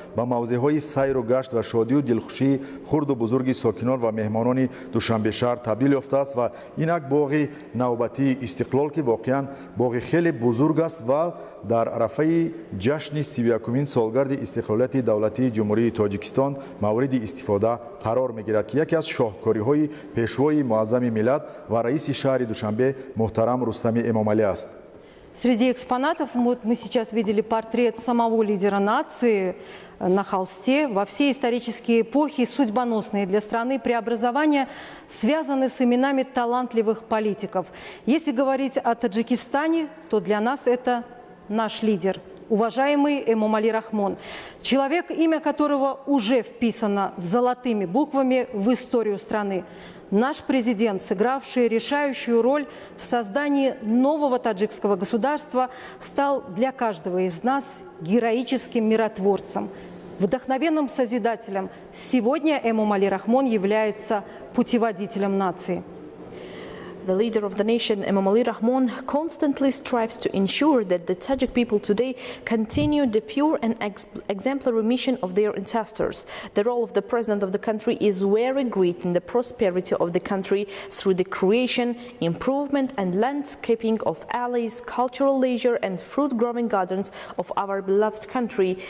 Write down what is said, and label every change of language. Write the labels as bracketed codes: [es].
[tg] ба мавзеъҳои сайру гашт ва шодию дилхушии хурду бузурги сокинон ва меҳмонони Душанбешаҳр табдил ёфтааст ва инак боғи навбатии Истиқлол ки воқеан боғи хеле бузург аст ва дар арафаи ҷашни 31-умин солгарди истиқлолияти давлатии ҷумҳурии Тоҷикистон мавриди истифода қарор мегирад, ки яке аз шоҳкориҳои пешвои муаззами миллат ва раиси шаҳри Душанбе муҳтарам Рустами Эмомалӣ аст. [ru] Среди экспонатов мы сейчас видели портрет самого лидера нации на холсте. Во все исторические эпохи судьбоносные для страны преобразования связаны с именами талантливых политиков. Если говорить о Таджикистане, то для нас это наш лидер, уважаемый Эмомалӣ Раҳмон, человек, имя которого уже вписано золотыми буквами в историю страны. Наш президент, сыгравший решающую роль в создании нового таджикского государства, стал для каждого из нас героическим миротворцем, вдохновенным созидателем. Сегодня Эмомалӣ Раҳмон является путеводителем нации. [en] The leader of the nation, Emomali Rahmon, constantly strives to ensure that the Tajik people today continue the pure and exemplary mission of their ancestors. The role of the president of the country is very great in the prosperity of the country through the creation, improvement and landscaping of alleys, cultural leisure and fruit-growing gardens of our beloved country.